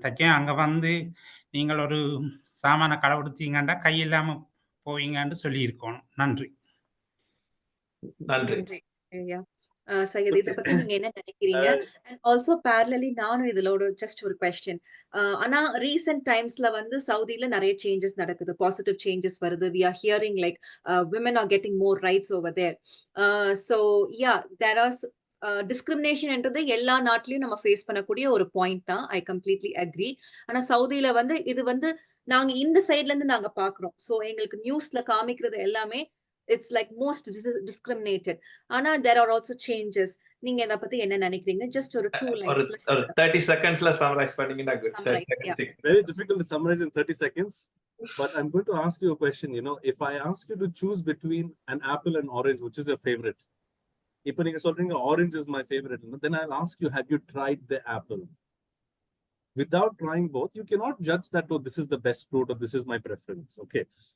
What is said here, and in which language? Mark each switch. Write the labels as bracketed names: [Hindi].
[Tamil] தச்சேன் அங்கே வந்து நீங்கள் ஒரு சாமான களவெடுத்தீங்கன்னா கை இல்லாமல் போவீங்கன்னு சொல்லியிருக்கணும். நன்றி. நன்றி. சையத், இதை பத்தி நீங்க என்ன நினைக்கிறீங்க? அண்ட் ஆல்சோ பேரலலி நானும் இதுல ஜஸ்ட் ஒரு கொஸ்டின். ஆனா ரீசென்ட் டைம்ஸ்ல வந்து சவுதியில நிறைய சேஞ்சஸ் நடக்குது, பாசிட்டிவ் சேஞ்சஸ் வருது. [English] We are hearing like women are getting more rights over there. So yeah, there are [Tamil] discrimination என்றது எல்லா நாட்டிலயும் நம்ம ஃபேஸ் பண்ணக்கூடிய ஒரு பாயிண்ட் தான். [English] I completely agree. [Tamil] ஆனா சவுதியில வந்து இது வந்து நாங்க இந்த சைட்ல இருந்து நாங்க பாக்குறோம். சோ எங்களுக்கு நியூஸ்ல காமிக்கிறது எல்லாமே [English] it's like most discriminated. [Tamil] ஆனா [English] there are also changes. [Tamil] நீங்க இத பத்தி என்ன நினைக்கிறீங்க? just ஒரு 2 lines. ஒரு 30 secondsல summarize பண்ணீங்கன்னா good. [English] 30 seconds. Very difficult to summarize in 30 seconds. But I'm going to ask you a question. You know, if I ask you to choose between an apple and orange, which is your favorite? If you say orange is my favorite, then I'll ask you, have you tried the apple? Without trying both, you cannot judge that, oh, this is the best fruit or this is my preference. Okay.